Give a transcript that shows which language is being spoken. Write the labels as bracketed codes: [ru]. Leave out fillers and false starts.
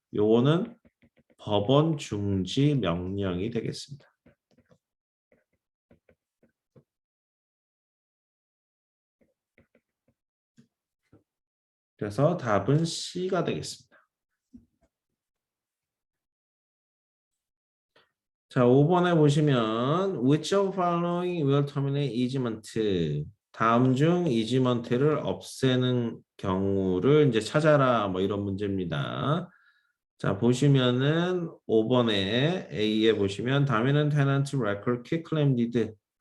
[ko] 요거는 법원 중지 명령이 되겠습니다. 그래서 답은 C가 되겠습니다. [en] 자, 5번에 보시면 which of following will terminate easement? [ko] 다음 중 easement를 없애는 경우를 이제 찾아라 뭐 이런 문제입니다. 자, 보시면은 5번에 A에 보시면 [en] dominant tenant record quitclaim deed